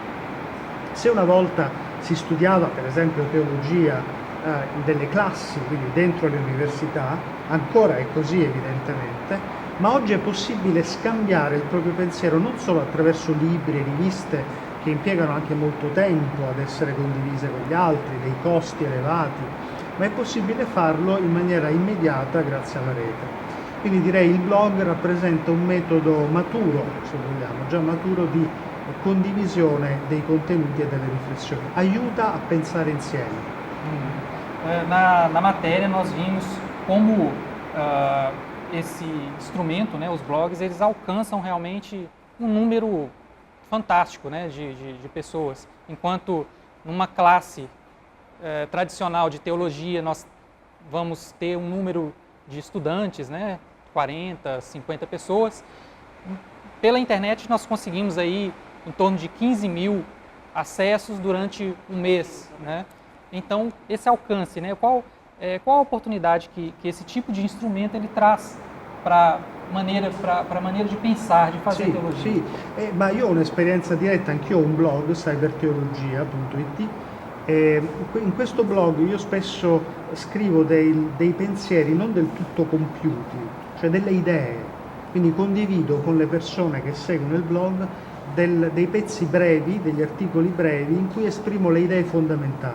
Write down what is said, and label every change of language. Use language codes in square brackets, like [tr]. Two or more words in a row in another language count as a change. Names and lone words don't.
[it] Se una volta si studiava per esempio teologia delle classi, quindi dentro le università, ancora è così evidentemente, ma oggi è possibile scambiare il proprio pensiero non solo attraverso libri e riviste che impiegano anche molto tempo ad essere condivise con gli altri, dei costi elevati, ma è possibile farlo in maniera immediata grazie alla rete. Quindi direi il blog rappresenta un metodo maturo, se vogliamo, già maturo di condivisione dei contenuti e delle riflessioni. Aiuta a pensare insieme. [pt] Na matéria nós vimos como esse instrumento, né, os blogs, eles alcançam realmente um número fantástico, né, de pessoas. Enquanto numa classe tradicional de teologia nós vamos ter um número de estudantes, né, 40, 50 pessoas, pela internet nós conseguimos aí em torno de 15 mil acessos durante um mês, né? Então, esse alcance, né? Qual a oportunidade que esse tipo de instrumento ele traz para a maneira de pensar, de fazer teologia? [it] Sì, ma io ho un'esperienza diretta, anch'io ho un blog, cyberteologia.it, e in questo blog io spesso scrivo dei pensieri non del tutto compiuti, cioè delle idee, quindi condivido con le persone che seguono il blog dei pezzi brevi, degli articoli brevi in cui esprimo le idee fondamentali.